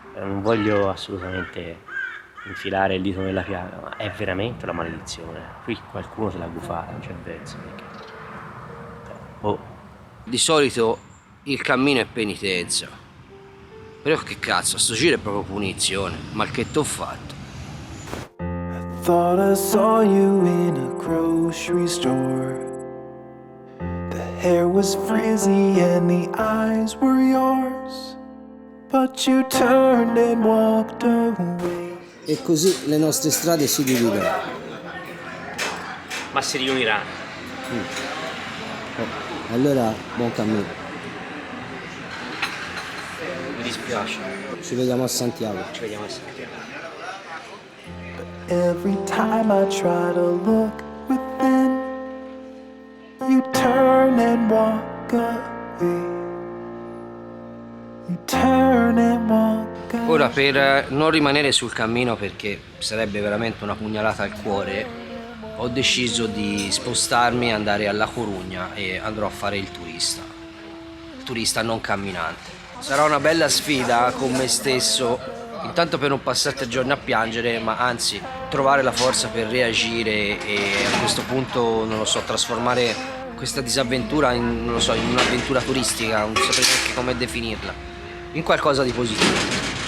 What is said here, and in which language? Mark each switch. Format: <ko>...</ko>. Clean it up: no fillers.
<it>Non voglio assolutamente infilare il dito nella piaga, ma è veramente una maledizione. Qui qualcuno se l'ha gufata, non c'è verso. Di solito il cammino è penitenza. Però che cazzo, sto giro è proprio punizione. Ma che t'ho fatto?</it> <en>Thought I saw you in a grocery store. hair was frizzy and the eyes were yours, but you turned and walked away.</en> <it>E così le nostre strade si dividono. Ma si riuniranno. Allora, buon cammino. Mi dispiace. Ci vediamo a Santiago. Ci vediamo a Santiago.</it> <en>Every time I try to look within, you turn and walk away. You turn and walk away.</en> <it>Ora, per non rimanere sul cammino, perché sarebbe veramente una pugnalata al cuore, ho deciso di spostarmi e andare a La Corugna e andrò a fare il turista non camminante. Sarà una bella sfida con me stesso, intanto per non passare 3 giorni a piangere, ma anzi trovare la forza per reagire e a questo punto, non lo so, trasformare questa disavventura in, non lo so, in un'avventura turistica, non saprei neanche come definirla, in qualcosa di positivo.</it>